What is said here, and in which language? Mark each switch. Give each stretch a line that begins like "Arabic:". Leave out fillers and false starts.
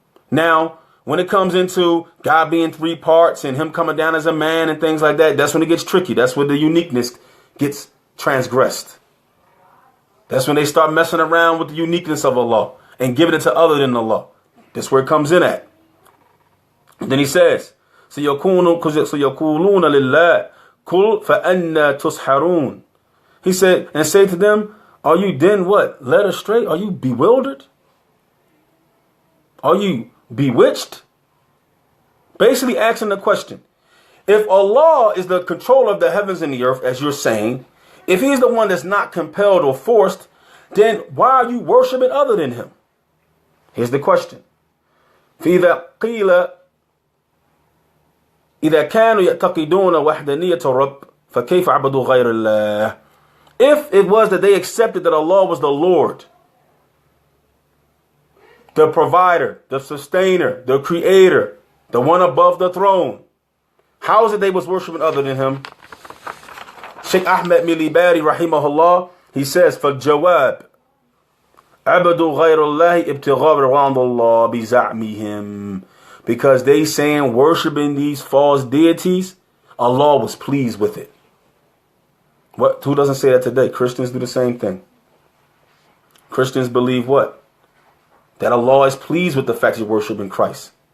English: Now, when it comes into God being three parts and him coming down as a man and things like that, that's when it gets tricky. That's where the uniqueness gets transgressed. That's when they start messing around with the uniqueness of Allah and giving it to other than Allah. That's where it comes in at. And then he says, so
Arabic: yakuluna lillah Kul فَأَنَّا تُسْحَرُونَ.
English: He said, and say to them, are you then what? Led astray? Are you bewildered? Are you bewitched? Basically asking the question, if Allah is the controller of the heavens and the earth, as you're saying, if he's the one that's not compelled or forced, then why are you worshiping other than him? Here's the question.
Arabic: فإذا قيل إذا كانوا يعتقدون وحدانية الرب فكيف عبدوا غير الله.
English: If it was that they accepted that Allah was the Lord, the provider, the sustainer, the creator, the one above the throne, how is it they was worshiping other than him? Sheikh Ahmed Milibari rahimahullah, he says,
Arabic: فَالْجَوَابِ عَبَدُوا غَيْرَ اللَّهِ ابْتِغَاءَ رِضْوَانِ اللَّهِ بِزَعْمِهِمْ.
English: Because they saying worshiping these false deities, Allah was pleased with it. What? Who doesn't say that today? Christians do the same thing. Christians believe what? That Allah is pleased with the fact you're worshiping Christ.